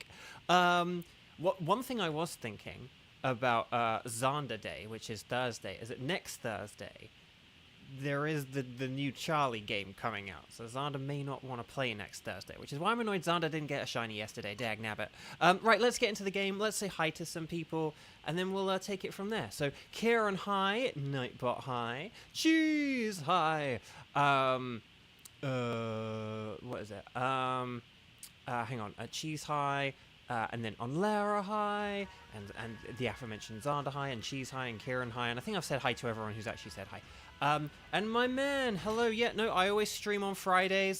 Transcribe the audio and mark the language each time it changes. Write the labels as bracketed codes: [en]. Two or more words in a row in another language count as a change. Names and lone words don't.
[en] One thing I was thinking about Xander Day, which is Thursday, is that next Thursday there is the new Charlie game coming out, so Xander may not want to play next Thursday, which is why I'm annoyed Xander didn't get a shiny yesterday. Dag nabbit. Right, let's get into the game. Let's say hi to some people, and then we'll take it from there. So Kieran, hi. Nightbot, hi. Cheese, hi. What is it? Hang on. Cheese, hi. And then on Lara, hi, and the aforementioned Xander, hi, and Cheese, hi, and Kieran, hi, and I think I've said hi to everyone who's actually said hi. And my man, hello, yeah, no, I always stream on Fridays.